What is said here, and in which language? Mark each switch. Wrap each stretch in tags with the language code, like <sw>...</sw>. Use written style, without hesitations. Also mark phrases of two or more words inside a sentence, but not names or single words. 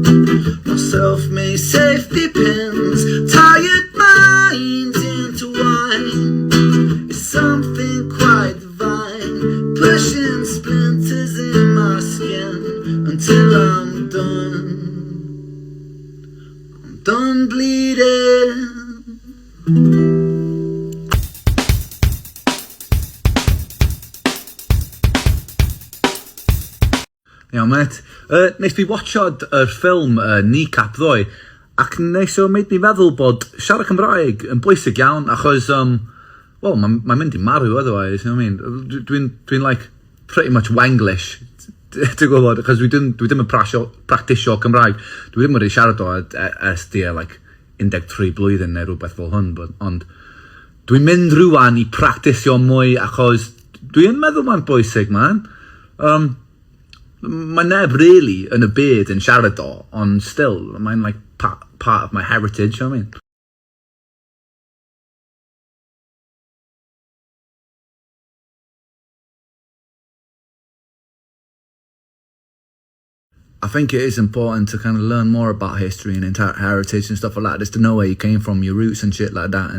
<en>My self-made safety pins, tired minds intertwine. It's something quite divine, pushing splinters in my skin until I'm done bleeding.</en> <cy>Iawn mate, nes fi watchod y ffilm Kneecap ddoe, ac nes o made mi feddwl bod siarad Cymraeg yn bwysig iawn, achos well, mae'n mynd I marw</cy> <en>otherwise, you know what I mean?</en> <cy>Dwi'n</cy> <en>like pretty much Wenglish,</en> <cy>ti'n gwybod, achos dwi ddim yn practisio Cymraeg, dwi ddim wedi siarad o ers like 13 blwyddyn neu rhywbeth fel hwn, ond dwi'n mynd rwan I practisio mwy achos dwi'n meddwl mae'n bwysig, man. Mae neb really yn y byd yn siarad o, ond still, mae'n</cy> <en>like part of my heritage, you know what I mean? I think it is important to kind of learn more about history and heritage and stuff like that, just to know where you came from, your roots and shit like that.</en>